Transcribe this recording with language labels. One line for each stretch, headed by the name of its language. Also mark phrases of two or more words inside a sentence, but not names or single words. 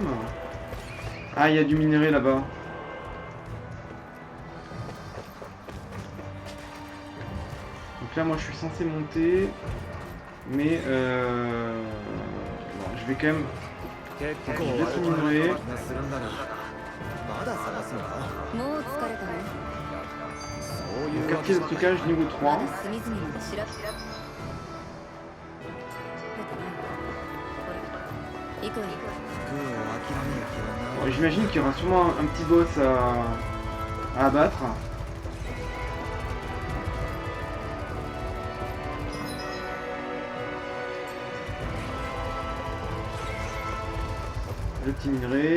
French: Ah, il y a du minerai là-bas. Donc là, moi, je suis censé monter. Mais bon, je vais quand même...
Japanese: 結構
French: Je laisse le minerai.
Japanese: するんだがまだ探すのかもう疲れたのそういう
French: Quartier de stockage niveau 3.
Japanese: まだ隅々まで調べてないほら行くわよ
French: Bon, j'imagine qu'il y aura sûrement un petit boss à abattre. Le petit minerai.